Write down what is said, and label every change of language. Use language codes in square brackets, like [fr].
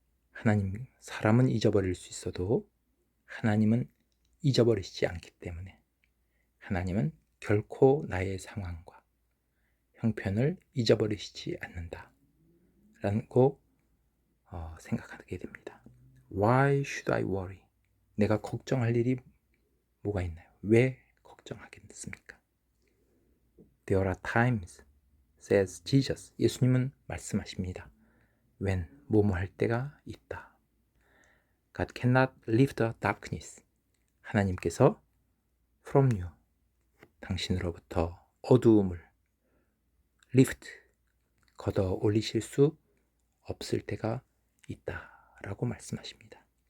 [ko] 하나님, 사람은 잊어버릴 수 있어도 하나님은 잊어버리시지 않기 때문에 하나님은 결코 나의 상황과 형편을 잊어버리시지 않는다 라고 생각하게 됩니다. [en] Why should I worry? [ko] 내가 걱정할 일이 뭐가 있나요? 왜 걱정하겠습니까? [en] There are times, says Jesus, [ko] 예수님은 말씀하십니다. When, 뭐뭐 할 때가 있다. [en] God cannot lift the darkness, [ko] 하나님께서 [en] from you, [ko] 당신으로부터 어두움을 lift, 걷어 올리실 수 없을 때가 있다라고 말씀하십니다.